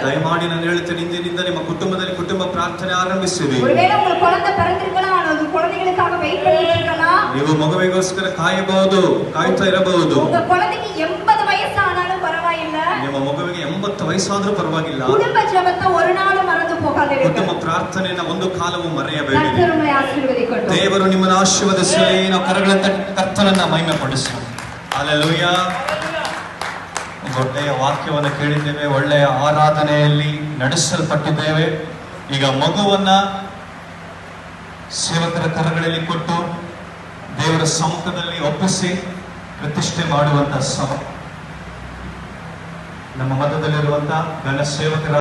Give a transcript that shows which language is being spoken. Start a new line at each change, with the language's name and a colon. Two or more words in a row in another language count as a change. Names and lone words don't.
Kannada: ದಯಮಾಡಿ ನಾನು ಹೇಳ್ತೇನೆ, ಇಂದಿನಿಂದ ನಿಮ್ಮ ಕುಟುಂಬದಲ್ಲಿ ಕುಟುಂಬ ಪ್ರಾರ್ಥನೆ ಆರಂಭಿಸಿರಿ.
Tamil: ஒருவேளை உங்களுக்கு குழந்தை பிறந்திருக்கலாம், அல்லது குழந்தைகளுக்காக வெயிட் பண்ணிட்டு இருக்கலாம்.
Kannada: ನೀವು ಮಗುವಿಗೋಸ್ಕರ ಕಾಯಬಹುದು, ಕಾಯ್ತಾ ಇರಬಹುದು.
Tamil: உங்க குழந்தைக்கு 80 வயசு ஆனாலும் பரவாயில்லை.
Kannada: ನಿಮ್ಮ ಮಗುವಿಗೆ 80 ವಯಸ್ಸಾದ್ರೂ ಪರವಾಗಿಲ್ಲ.
Tamil: குடும்ப ஜெபத்தை ஒரு நாளும் ಮರೆತು போகாதீர்கள்.
Kannada: ಕುಟುಂಬ ಪ್ರಾರ್ಥನೆಯನ್ನ ಒಂದು ಕಾಲವೂ ಮರೆಯಬೇಡಿ.
Tamil: கர்த்தர் உங்களை ஆசீர்வதிக்கட்டும்.
Kannada: ದೇವರು ನಿಮ್ಮನ್ನು ಆಶೀರ್ವದಿಸಲಿ. ನಾವು ಕರಗಳ ಕರ್ತನನ್ನ ಮಹಿಮೆ ಪಡಿಸೋಣ. ಹಲ್ಲೆಲೂಯಾ. ಒಳ್ಳೆಯ ವಾಕ್ಯವನ್ನು ಕೇಳಿದ್ದೇವೆ, ಒಳ್ಳೆಯ ಆರಾಧನೆಯಲ್ಲಿ ನಡೆಸಲ್ಪಟ್ಟಿದ್ದೇವೆ. ಈಗ ಮಗುವನ್ನ ಸೇವಕರ ಕರಗಳಲ್ಲಿ ಕೊಟ್ಟು ದೇವರ ಸಮ್ಮುಖದಲ್ಲಿ ಒಪ್ಪಿಸಿ ಪ್ರತಿಷ್ಠೆ ಮಾಡುವಂತ ನಮ್ಮ ಮಧ್ಯದಲ್ಲಿರುವಂತಹ ಗಣ ಸೇವಕರ